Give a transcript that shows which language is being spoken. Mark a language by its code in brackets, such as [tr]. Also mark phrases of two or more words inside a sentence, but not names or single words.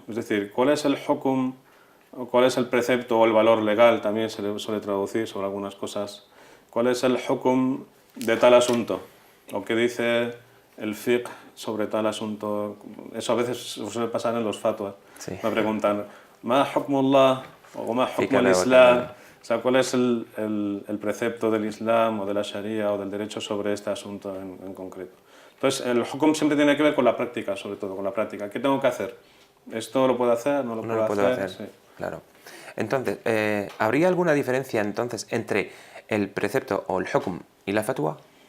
[es] Es decir, ¿cuál es el hukm, o cuál es el precepto o el valor legal? También se le suele traducir sobre algunas cosas. ¿Cuál es el hukm de tal asunto? ¿O qué dice el fiqh sobre tal asunto? Eso a veces suele pasar en los fatwas. Sí. Me preguntan, [ar] ¿ما حكم الله? O ¿ما حكم الإسلام? [es] O sea, ¿cuál es el precepto del Islam o de la Sharia o del derecho sobre este asunto en concreto? Entonces, el hukm siempre tiene que ver con la práctica, sobre todo, con la práctica. ¿Qué tengo que hacer? ¿Esto lo puedo hacer? ¿No lo puedo hacer? Sí. Claro. Entonces, ¿habría alguna diferencia entonces entre el precepto o el hukm y la fatwa?